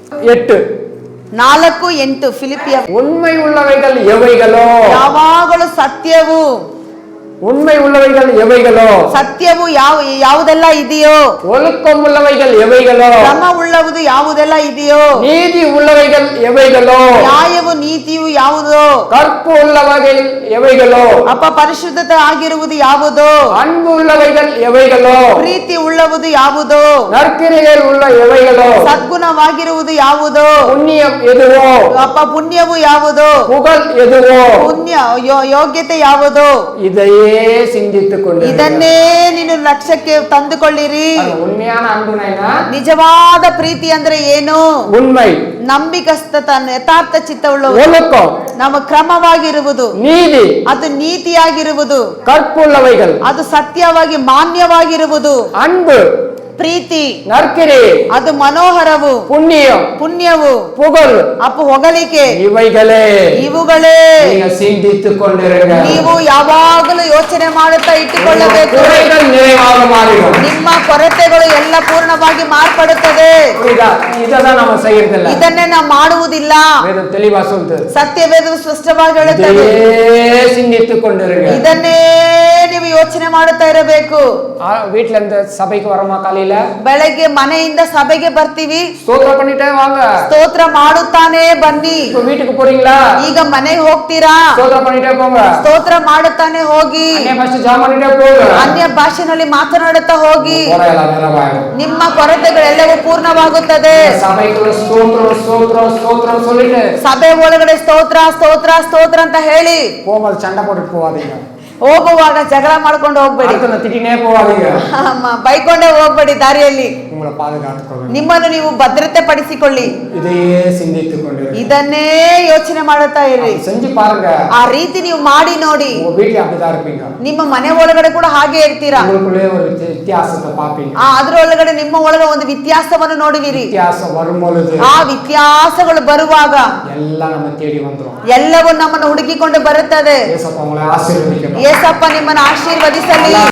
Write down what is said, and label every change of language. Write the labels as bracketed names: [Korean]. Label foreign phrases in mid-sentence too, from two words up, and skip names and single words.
[Kannada] 8. 4:8. ಫಿಲಿಪಿಯರ್ [Tamil] உண்மை உள்ளவைகள் எவைகளோ, [Kannada] ಯಾವಾಗಲೂ ಸತ್ಯವು, [Tamil] உண்மை உள்ளவைகள் எவைகளோ, [Kannada] ಸತ್ಯವು ಯಾವುದೆಲ್ಲ ಇದೆಯೋ, [Tamil] ஒழுக்கம் உள்ளவைகள் எவைகளோ, [Kannada] ಕ್ರಮ ಉಳ್ಳವುದು ಯಾವುದೆಲ್ಲ ಇದೆಯೋ, [Tamil] நீதி உள்ளவைகள் எவைகளோ, [Kannada] ನ್ಯಾಯವು ನೀತಿಯು ಯಾವುದೋ, [Tamil] கற்பு உள்ளவைகள் எவைகளோ, [Kannada] ಪರಿಶುದ್ಧತೆ ಆಗಿರುವುದು ಯಾವುದೋ, [Tamil] அன்பு உள்ளவைகள் எவைகளோ, [Kannada] ಪ್ರೀತಿ ಉಳ್ಳವುದು ಯಾವುದೋ, [Tamil] நற்கிரிகள் உள்ள எவைகளோ, [Kannada] ಸದ್ಗುಣವಾಗಿರುವುದು ಯಾವುದೋ, [Tamil] புண்ணியம் எதுவோ, [Kannada] ಪುಣ್ಯವು ಯಾವುದೋ, [Tamil] புகழ் எதுவோ, [Kannada] ಯೋಗ್ಯತೆ ಯಾವುದೋ, [Tamil] இதையே சிந்தித்துக் கொண்டு [Kannada] ಇದನ್ನೇ ನೀನು ಲಕ್ಷ್ಯಕ್ಕೆ ತಂದುಕೊಳ್ಳಿರಿ. [Tamil] உண்மையான அன்புனா என்ன? [Kannada] ನಿಜವಾದ ಪ್ರೀತಿ ಅಂದ್ರೆ ಏನು? [Tamil] உண்மை, [Kannada] ನಂಬಿಕಸ್ಥತ, ಯಥಾರ್ಥ ಚಿತ್ತವುಳ್ಳವರು, [Tamil] ஒழுக்கம், [Kannada] ನಮ್ಮ ಕ್ರಮವಾಗಿರುವುದು, [Tamil] நீதி, [Kannada] ಅದು ನೀತಿಯಾಗಿರುವುದು, [Tamil] கற்புள்ளவைகள், [Kannada] ಅದು ಸತ್ಯವಾಗಿ ಮಾನ್ಯವಾಗಿರುವುದು, [Tamil] அன்பு, [Kannada] ಪ್ರೀತಿ, [Tamil] நற்கிரி, [Kannada] ಅದು ಮನೋಹರವು, ಪುಣ್ಯವು, [Tamil] புகழ், [Kannada] ಹೊಗಳಿಕೆ, ಇವುಗಳೇ [Tamil] நீங்க சிந்தித்துக் கொண்டிருங்க. [Kannada] ನೀವು ಯಾವಾಗಲೂ ಯೋಚನೆ ಮಾಡುತ್ತಾ ಇಟ್ಟುಕೊಳ್ಳಬೇಕು. [Tamil] குறைகள் நிறைவாக மாறிடும். [Kannada] ನಿಮ್ಮ ಕೊರತೆಗಳು ಎಲ್ಲ ಪೂರ್ಣವಾಗಿ ಮಾರ್ಪಡುತ್ತದೆ. [Tamil] இததான் நம்ம செய்யறதில்ல. [Kannada] ಇದನ್ನೇ ನಾವು ಮಾಡುವುದಿಲ್ಲ. [Tamil] வேதம் தெளிவா சொல்லுது. [Kannada] ಸತ್ಯವೇದವು ಸ್ಪಷ್ಟವಾಗಿ ಹೇಳುತ್ತದೆ. [Tamil] இதையே சிந்தித்துக் கொண்டிருங்க. [Kannada] ಇದನ್ನೇ ನೀವು ಯೋಚನೆ ಮಾಡುತ್ತಾ ಇರಬೇಕು. [Tamil] வீட்ல இருந்து சபைக்கு வரமா? காலையில [Kannada] ಬೆಳಗ್ಗೆ ಮನೆಯಿಂದ ಸಭೆಗೆ ಬರ್ತೀವಿ, [Tamil] ಸ್ತೋತ್ರ பண்ணிட்டே வாங்க. [Kannada] ಸ್ತೋತ್ರ ಮಾಡುತ್ತಾನೆ ಬನ್ನಿ. [Tamil] இப்ப வீட்டுக்கு போறீங்களா? [Kannada] ಈಗ ಮನೆಗೆ ಹೋಗ್ತೀರಾ? [Tamil] ಸ್ತೋತ್ರ பண்ணிட்டே போங்க. [Kannada] ಸ್ತೋತ್ರ ಮಾಡುತ್ತಾನೆ ಹೋಗಿ. [Tamil] அன்னை பாஷை ஜெபம் பண்ணிட்டே போங்க. [Kannada] ಅನ್ಯ ಭಾಷೆಯಲ್ಲಿ ಮಾತನಾಡುತ್ತಾ ಹೋಗಿ. [Tamil] குறையெல்லாம் நிறைவாயிடும். [Kannada] ನಿಮ್ಮ ಕೊರತೆಗಳೆಲ್ಲವೂ ಪೂರ್ಣವಾಗುತ್ತದೆ. [Tamil] சபைக்குள்ள ஸ்தோத்திரம் ஸ்தோத்திரம் ஸ்தோத்திரம் சொல்லிட்டு [Kannada] ಸಭೆ ಒಳಗಡೆ ಸ್ತೋತ್ರ ಸ್ತೋತ್ರ ಸ್ತೋತ್ರ ಅಂತ ಹೇಳಿ [Tamil] போகும்போது சண்டை போட்டுட்டு போவாதீங்க. [Kannada] ಹೋಗುವಾಗ ಜಗಳ ಮಾಡ್ಕೊಂಡು ಹೋಗ್ಬೇಡಿ. [Tamil] திட்டினே போவாதீங்க. [Kannada] ಬೈಕೊಂಡೇ ಹೋಗ್ಬೇಡಿ ದಾರಿಯಲ್ಲಿ. [Tamil] உங்களை பாதுகாத்துக்கொள்ளுங்க. [Kannada] ನಿಮ್ಮನ್ನು ನೀವು ಭದ್ರತೆ ಪಡಿಸಿಕೊಳ್ಳಿ. [Tamil] இதையே சிந்தித்துக் கொண்டிருங்க. [Kannada] ಇದನ್ನೇ ಯೋಚನೆ ಮಾಡುತ್ತಾ ಇರಿ. [Tamil] செஞ்சு பாருங்க. [Kannada] ಆ ರೀತಿ ನೀವು ಮಾಡಿ ನೋಡಿ. [Tamil] உங்க வீட்டுல அப்படிதான் இருப்பீங்க. [Kannada] ನಿಮ್ಮ ಮನೆ ಒಳಗಡೆ ಕೂಡ ಹಾಗೆ ಇರ್ತೀರಾ. [Tamil] உங்களுக்குள்ளே ஒரு வித்தியாசத்தை பாப்பீங்க. [Kannada] ಅದರೊಳಗಡೆ ನಿಮ್ಮ ಒಳಗೆ ಒಂದು ವ್ಯತ್ಯಾಸವನ್ನು ನೋಡುವಿರಿ. [Tamil] வித்தியாசம் வரும்பொழுது [Kannada] ಆ ವ್ಯತ್ಯಾಸಗಳು ಬರುವಾಗ [Tamil] எல்லாம் நம்ம தேடி வந்துரும். [Kannada] ಎಲ್ಲವೂ ನಮ್ಮನ್ನು ಹುಡುಕಿಕೊಂಡು ಬರುತ್ತದೆ. [Tamil] ஏசப்பா உங்களை ஆசீர்வதிக்கட்டும். [Kannada] ಯೇಸಪ್ಪ ನಿಮ್ಮನ್ನು ಆಶೀರ್ವದಿಸಲಿ.